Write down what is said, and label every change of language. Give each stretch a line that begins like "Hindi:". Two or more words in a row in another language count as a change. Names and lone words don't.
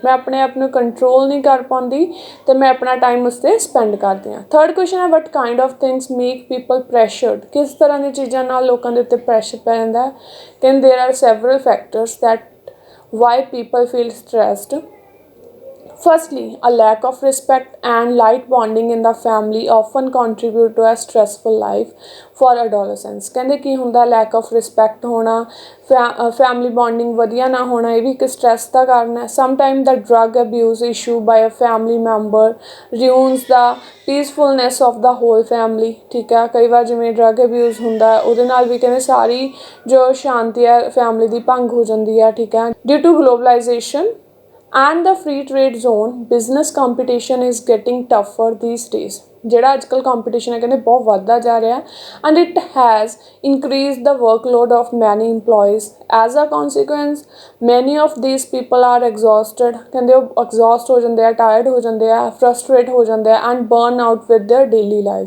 Punjabi: ਮੈਂ ਆਪਣੇ ਆਪ ਨੂੰ ਕੰਟਰੋਲ ਨਹੀਂ ਕਰ ਪਾਉਂਦੀ ਅਤੇ ਮੈਂ ਆਪਣਾ ਟਾਈਮ ਉਸ 'ਤੇ ਸਪੈਂਡ ਕਰਦੀ ਹਾਂ।
English: third question
Punjabi: ਹੈ
English: what kind of things make people pressured.
Punjabi: ਕਿਸ ਤਰ੍ਹਾਂ ਦੀਆਂ ਚੀਜ਼ਾਂ ਨਾਲ ਲੋਕਾਂ ਦੇ ਉੱਤੇ ਪ੍ਰੈਸ਼ਰ ਪੈ ਜਾਂਦਾ ਹੈ।
English: ਕਹਿੰਦੇ there are several factors that why people feel stressed. Firstly, a lack of respect and light bonding in the family often contribute to a stressful life for adolescents।
Punjabi: ਕਹਿੰਦੇ ਕੀ ਹੁੰਦਾ
English: lack of respect
Punjabi: ਹੋਣਾ,
English: family bonding
Punjabi: ਵਧੀਆ ਨਾ ਹੋਣਾ, ਇਹ ਵੀ ਇੱਕ stress ਦਾ ਕਾਰਨ ਹੈ।
English: Sometimes the drug abuse issue by a family member ruins the peacefulness of the whole family।
Punjabi: ਠੀਕ ਹੈ, ਕਈ ਵਾਰ ਜਿਵੇਂ
English: drug abuse
Punjabi: ਹੁੰਦਾ ਉਹਦੇ ਨਾਲ ਵੀ ਕਹਿੰਦੇ ਸਾਰੀ ਜੋ ਸ਼ਾਂਤੀ ਹੈ ਫੈਮਿਲੀ ਦੀ ਭੰਗ ਹੋ ਜਾਂਦੀ ਹੈ। ਠੀਕ ਹੈ,
English: due to globalization and the free trade zone, business competition is getting tougher these days।
Punjabi: ਜਿਹੜਾ ਅੱਜ ਕੱਲ੍ਹ ਕੰਪੀਟੀਸ਼ਨ ਹੈ ਕਹਿੰਦੇ ਬਹੁਤ ਵੱਧਦਾ ਜਾ ਰਿਹਾ
English: and it has increase the workload of many employees. As a consequence many of these people are exhausted.
Punjabi: ਕਹਿੰਦੇ ਉਹ ਐਗਜ਼ੌਸਟ ਹੋ ਜਾਂਦੇ ਆ, ਟਾਇਰਡ ਹੋ ਜਾਂਦੇ ਆ, ਫਰਸਟਰੇਟ ਹੋ ਜਾਂਦੇ ਆ
English: and burn out with their daily life.